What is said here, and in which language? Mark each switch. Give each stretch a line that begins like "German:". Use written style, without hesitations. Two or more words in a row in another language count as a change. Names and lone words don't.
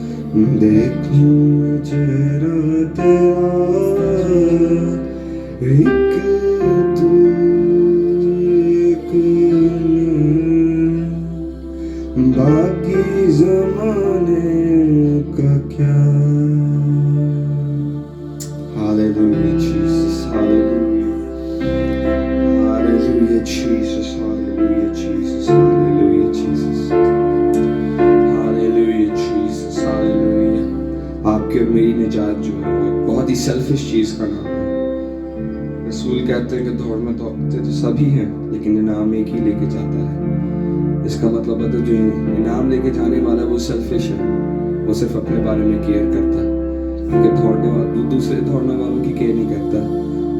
Urdu: دیکھوں میں چہرہ تیرا ایک تو ایک باقی زمانے کا کیا.
English: Hallelujah, Jesus. Hallelujah. Hallelujah, Jesus. Hallelujah, Jesus. Hallelujah, Jesus. Hallelujah, Jesus. Hallelujah.
Urdu: آپ کے اور میری نجات جو ہے وہ ایک بہت ہی سیلفش چیز کا نام ہے. رسول کہتے ہیں کہ دوڑ میں دوڑتے تو سبھی ہیں لیکن انعام ایک ہی لے کے جاتا ہے. اس کا مطلب ہے جو انعام لے کے جانے والا ہے وہ سیلفش ہے. وہ صرف اپنے بارے میں کیئر کرتا ہے کیونکہ دوڑنے والا دوسرے دوڑنے والوں کی کیئر نہیں کرتا.